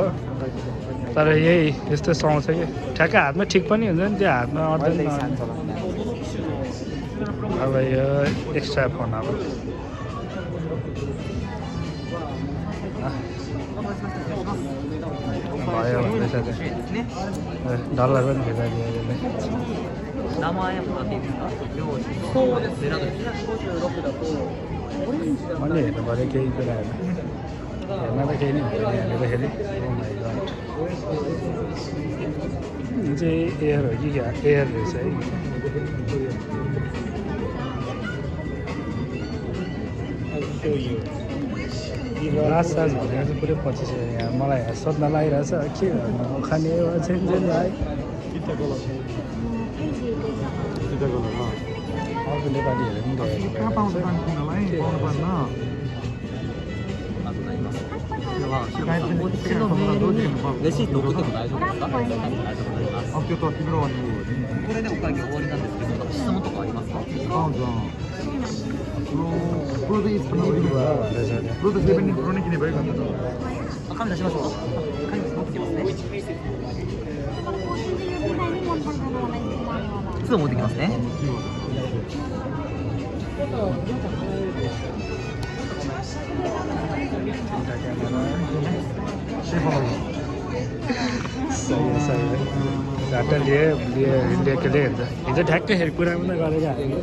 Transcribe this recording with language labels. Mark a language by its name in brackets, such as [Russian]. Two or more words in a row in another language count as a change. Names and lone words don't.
[Nepali] तर यही यस्तो सुहाउँछ कि ठ्याक्क हातमा ठिक पनि हुन्छ नि। त्यो हातमा अड्दैन। अब यो [English] extra phone [Nepali] अब भयो भन्दैछ डलर पनि फिर्तादियो यसले [Japanese] 名前もらっていいですか？名字そうですね。なんか256だとオレンジだった [Nepali] मैले हेर्नु पऱ्यो केही कुराहरू हेर्न त केही नै हुँदैन हेर्दाखेरि [English] oh my god [Nepali] यो चाहिँ एयर हो कि क्या एयर रहेछ है [English] last charge [Nepali] भनेको चाहिँ पुरै 25 यहाँ मलाई सोध्न लागिरहेछ के गर्नु खाने हो चाहिँ भाइ अर्को नेपालीहरू पनि ल्याएको [Japanese] レシート送っても大丈夫ですか？これでお会計終わりなんですけど、質問とかありますか？紙出しましょう。紙持ってきますね。すぐ持ってきますね。 [Nepali] डाटा लिएको हेर्छ हिजो ठ्याक्कै कुरा पनि गरेर हामी